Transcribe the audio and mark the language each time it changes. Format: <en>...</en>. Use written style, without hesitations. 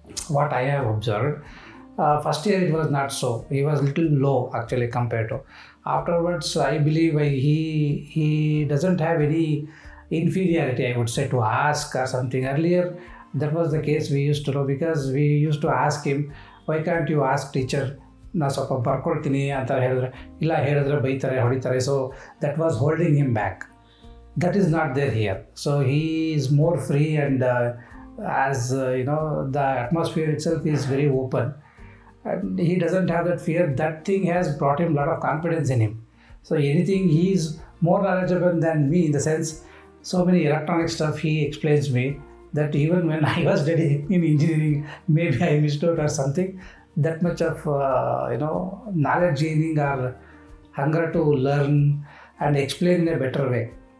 <en>What I have observed, first year it was not so. He was little low actually compared to. Afterwards, I believe he doesn't have any inferiority, I would say, to ask or something. Earlier, that was the case we used to know, because we used to ask him, why can't you ask teacher?</en> <kn>ನಾ ಸ್ವಲ್ಪ ಬರ್ಕೊಳ್ತೀನಿ ಅಂತ ಹೇಳಿದ್ರೆ, ಇಲ್ಲ ಹೇಳಿದ್ರೆ ಬೈತಾರೆ, ಹೊಡಿತಾರೆ.</kn> <en>So that was holding him back. That is not there here. So he is more free, and as the atmosphere itself is very open, and he doesn't have that fear. That thing has brought him a lot of confidence in him. So anything, he is more knowledgeable than me, in the sense, so many electronic stuff he explains me, that even when I was studying in engineering, maybe I missed out or something. That much of knowledge gaining or hunger to learn and explain in a better way.</en>